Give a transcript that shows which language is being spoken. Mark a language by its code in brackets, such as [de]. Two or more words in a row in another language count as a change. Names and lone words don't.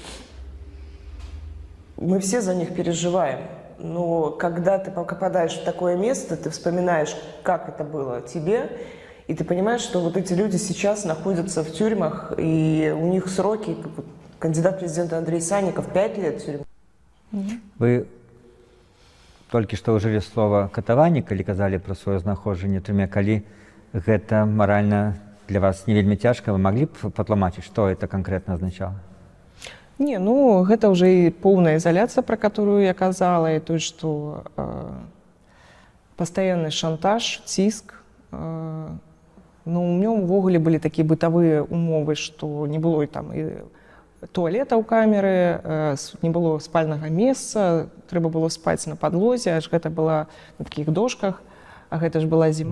[ru] Мы все за них переживаем. Но когда ты попадаешь в такое место, ты вспоминаешь, как это было тебе, и ты понимаешь, что вот эти люди сейчас находятся в тюрьмах, и у них сроки, как кандидат президента Андрей Санников, 5 лет тюрьмы. [be] Вы толькі што ўжылі слова катаванне, калі казалі пра сваё знаходжанне ў турме, калі гэта маральна для вас не вельмі цяжка, вы маглі б патлумачыць, што это канкрэтна азначала? Не, ну гэта ўжо і поўная [ru] изоляция, про которую [be] я казала, і то, што пастаянны шантаж, ціск. Ну, [ru] у меня [be] увогуле былі такія бытавыя умовы, што не было там і туалета ў камеры, не было спальнага месца, трэба было спаць на падлозе, аж гэта была на такіх дошках, а гэта ж была зіма.